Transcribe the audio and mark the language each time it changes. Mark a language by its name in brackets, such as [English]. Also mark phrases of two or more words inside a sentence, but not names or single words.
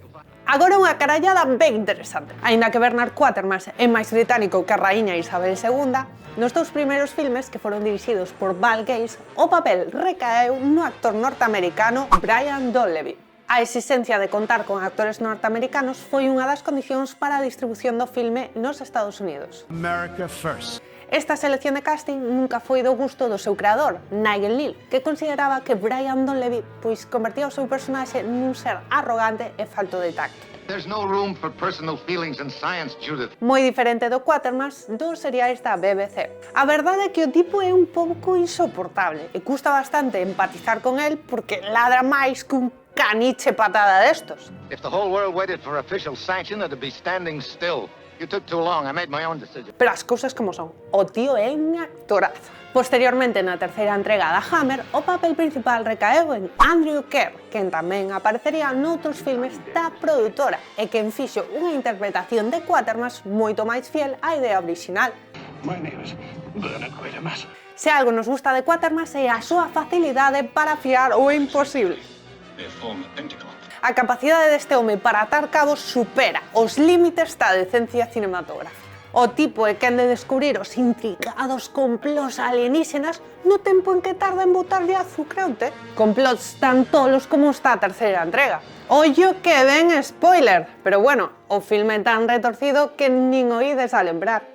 [Galician] Agora unha carallada ben interesante. Aínda que Bernard Quatermass é máis británico que a raíña Isabel II, nos dous primeiros filmes que foron dirixidos por Val Gates, o papel recaeu no actor norteamericano Brian Donlevy. A exigencia de contar con actores norteamericanos foi unha das condicións para a distribución do filme nos Estados Unidos. [English] America first. [Galician] Esta selección de casting nunca foi do gusto do seu creador, Nigel Kneale, que consideraba que Brian Donlevy convertía o seu personaxe nun ser arrogante e falto de tacto. [English] There's no room for personal feelings in science, Judith. [Galician] Moi diferente do Quatermass dos seriais da BBC. A verdade é que o tipo é un pouco insoportable e custa bastante empatizar con el porque ladra máis que un caniche patada destos. [English] If the whole world waited for official sanction, it'd be standing still. You took too long. I made my own decision. [Galician] Pero as cousas como son. O tío é un actorazo. Posteriormente, na terceira entrega da Hammer, o papel principal recaeu en Andrew Kerr, quen tamén aparecería noutros filmes da produtora e quen fixo unha interpretación de Quatermass moito máis fiel á idea original. [English] My name is Bernard Quatermass. [Galician] Se algo nos gusta de Quatermass é a súa facilidade para fiar o imposible. [English] They form identical. [Galician] A capacidade deste home para atar cabos supera os límites da decencia cinematográfica. O tipo é quen de descubrir os intricados complots alienígenas no tempo en que tarda en botarlle azúcar ao té. Complots tan tolos como está a terceira entrega. Ollo que ven spoiler, pero bueno, o filme é tan retorcido que nin o ides a lembrar.